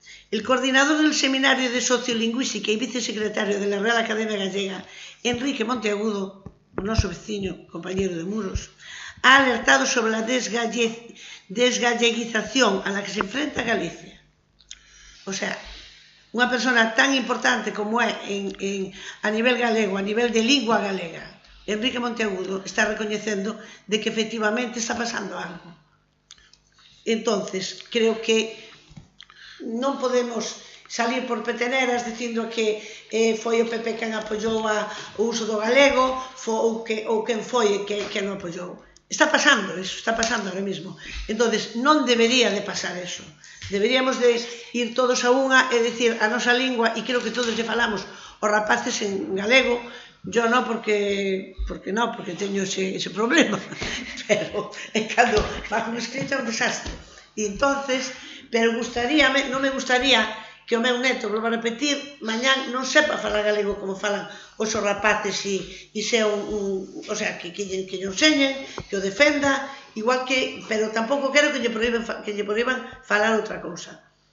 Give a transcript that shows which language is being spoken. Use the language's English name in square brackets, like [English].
[Spanish] El coordinador del Seminario de Sociolingüística e vicesecretario de la Real Academia Gallega, Enrique Monteagudo, [Galician] o noso veciño, [Spanish] compañero de Muros, ha alertado sobre la desgalleguización a la que se enfrenta Galicia. [Galician] O sea, unha persona tan importante como é a nivel galego, a nivel de lingua galega, Enrique Monteagudo está recoñecendo de que efectivamente está pasando algo. Entonces, creo que non podemos salir por peteneras dicindo que foi o PP quen apoiou o uso do galego ou quen foi quen non apoiou. [Spanish] Está pasando eso, está pasando ahora mismo. [Galician] Entonces, non debería de pasar eso. Deberíamos de ir todos a unha e dicir a nosa lingua, e creo que todos lle falamos os rapaces en galego. Yo non, porque teño ese problema, pero cando fago un escrito é un desastre. E entonces, pero non me gustaría que o meu neto, volvo a repetir, mañán non sepa falar galego como falan os rapaces e sea o sea, que lle enseñen, que o defenda, igual que, pero tampouco quero que lle prohíban falar outra cousa.